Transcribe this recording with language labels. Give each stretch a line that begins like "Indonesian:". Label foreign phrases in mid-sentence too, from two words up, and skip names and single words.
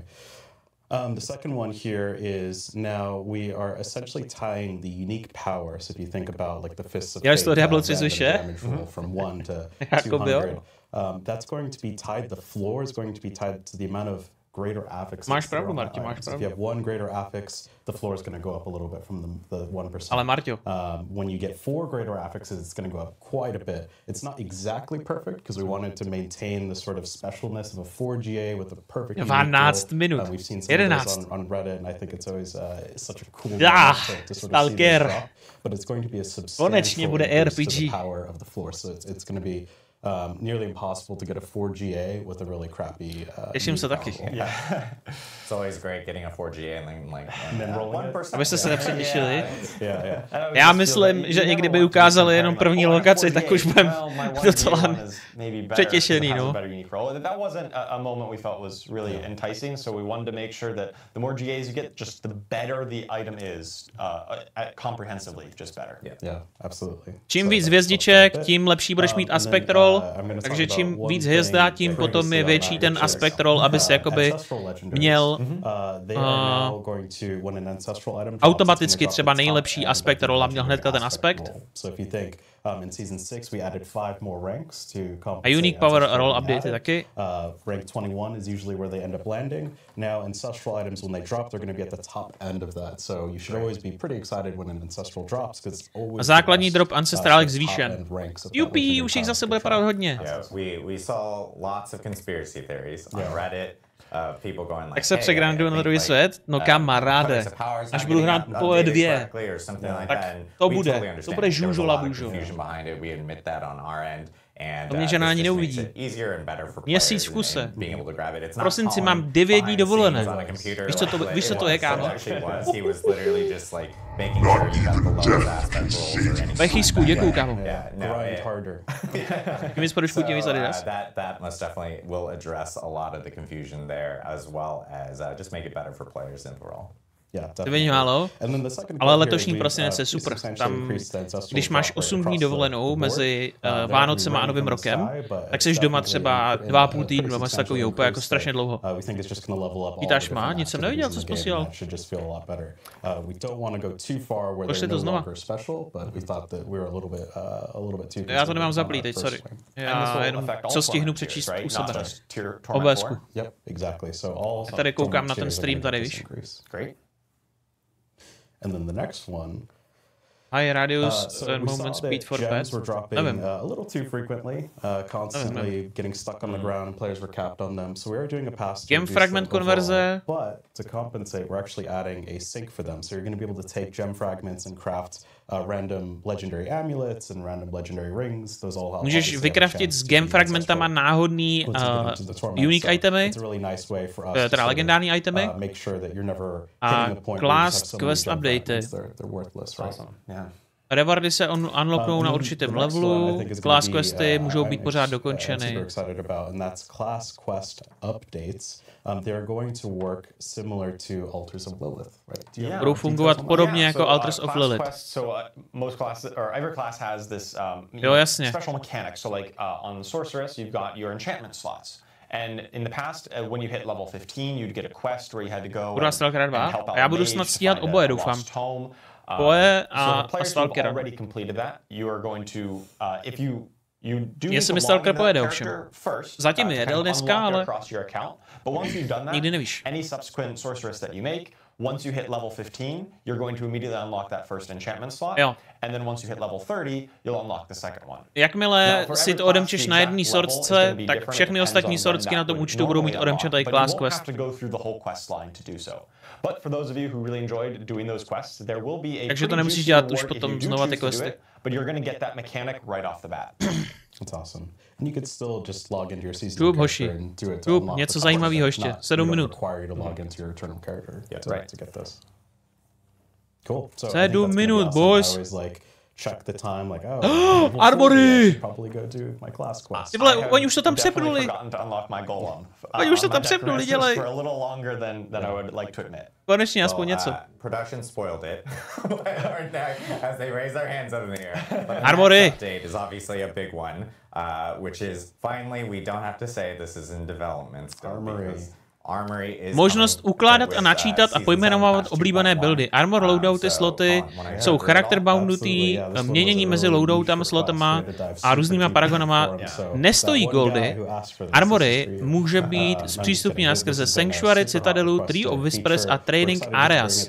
English: The second one here is now we are essentially tying the unique power. So if you think about like the Fists of Fate, damage roll from 1 to 200, that's going to be tied. The floor is going to be tied to the amount of greater affixes.
Czech: Máš pravdu, Martin, máš
English: If
Czech: pravdu.
English: you have one greater affix, the floor is going to go up a little bit from the 1%.
Czech: Ale Marťo.
English: When you get 4 greater affixes, it's going to go up quite a bit. It's not exactly perfect because we wanted to maintain the sort of specialness of a 4GA with a perfect
Czech: 12 minut.
English: We've seen some of 11. those on Reddit, and I think it's always such a cool Ah, to sort of see this Stalker. drop. But it's going to be a
Czech: Konečně
English: substantial
Czech: bude
English: increase to RPG. the power of the floor. So it's going to be nearly impossible to get a 4GA with a really crappy.
Czech: Těším se taky.
English: It's always great getting a 4GA and then rolling one person.
Czech: Abyste se nepředěšili.
English: Yeah.
Czech: Já myslím, že i kdyby ukázali jenom první lokaci, tak už budeme docela přetěšený, no.
English: That wasn't a moment we felt was really enticing, so we wanted to make sure that the more GAs you get, just the better the item is, comprehensively, just better. Yeah, absolutely.
Czech: Čím víc hvězdiček, tím lepší budeš mít
English: aspect roll,
Czech: takže čím víc hvězda, tím potom je větší ten
English: aspect roll,
Czech: aby se jakoby měl automaticky třeba nejlepší
English: aspekt roll
Czech: a měl hnedka ten aspekt.
English: In season 6 we added 5 more ranks to compensate.
Czech: A
English: unique power roll update
Czech: taky.
English: Rank 21 is usually where they end up landing. Now ancestral items, when they drop, they're going to be at the top end of that. So you should always be pretty excited when an ancestral drops because it's always.
Czech: A základní drop ancestrálek zvýšen. Jupi, už jich zase bude padat hodně.
English: Yeah, we saw lots of conspiracy theories on Reddit. People going like,
Czech: tak se přegranduju na druhý svět? No kamaráde, až budu hrát po 2, tak to bude žůžola bůžo. To mě žena ani neuvidí. Měsíc v kuse. V prosinci mám 9 dní dovolené. Víš, co to je, kámo? Vechýsku, děkuju, kámo. Když podušku tím víc Adidas.
English: That most definitely will address a lot of the confusion there, as well as just make it better for players overall.
Czech: To není málo, ale letošní prosinec je super. Tam, když máš 8 dní dovolenou mezi Vánocema a Novým rokem, tak jsi doma třeba 2,5 týdnu, nebo takový úplně jako strašně dlouho. Vítáš má? Nic jsem neviděl, co jsi posílal. Pošli to znova. Já to nemám zaplý teď, sorry. Já jenom, co stihnu přečíst u sebe. OBSku. Já tady koukám na ten stream tady, víš.
English: And then the next one. High radius and movement speed for pets. Were dropping a little too frequently, constantly getting stuck on the ground, and players were capped on them. So we are doing a pass. Game fragment konverze. But to compensate, we're actually adding a sync for them. So you're going to be able to take gem fragments and craft random legendary amulets and random legendary rings. Those all help.
Czech: Můžeš vykraftit s game fragmentama náhodný unique itemy, teda legendární itemy, a klást quest updaty. Rewardy se unlocknou na určitém levelu, class questy můžou být pořád dokončeny.
English: They are going to work similar to Altars of Lilith, right?
Czech: Budou fungovat podobně jako Altars of Lilith.
English: Most classes, or every class has this special mechanic. So like on Sorceress, you've got your enchantment slots. And in the past, when you hit level 15, you'd get a quest where you had to go and help out
Czech: a já budu snad stíhat oboje, doufám. Boje a Stalkera.
English: Already completed that. You are going to, if you
Czech: Já jsem myslel, že pojede ovšem. Zatím jedel dneska, ale nikdy nevíš.
English: Any subsequent sorceress that you make, once you hit level 15, you're going to immediately unlock that first enchantment slot.
Czech: Jo.
English: And then once you hit level 30, you'll unlock the second one.
Czech: Jakmile si to odemčeš na jedné sortce, tak všechny ostatní sorcky na tom účtu budou mít odemčený class quest.
English: But for those of you who really enjoyed doing those quests, there will be a
Czech: takže to nemusíš dělat už potom znova ty questy.
English: But you're going to get that mechanic right off the bat. That's awesome. And you could still just log into your season character and do it to unlock
Czech: něco zajímavého ještě. 7 minut.
English: Require you to log into your eternal character to get this. Cool.
Czech: 7 minut, boys.
English: Check the time, like, Armory! Probably go do my class quest.
Czech: Ty vole, oni už to tam přepnuli. Oni už to tam přepnuli, dělej.
English: For a little longer than I would like to admit.
Czech: Konečně aspoň něco.
English: Production spoiled it. As they raise their hands up in the air. Armory! Update is obviously a big one, which is finally we don't have to say this is in development still. Armory.
Czech: Možnost ukládat a načítat a pojmenovat oblíbené buildy. Armor loadouty sloty jsou charakter boundnutý, měnění mezi loadoutama, slotama a různýma paragonama. Nestojí goldy. Armory může být zpřístupněna skrze Sanctuary, Citadelu, Tree of Whispers a Training Areas.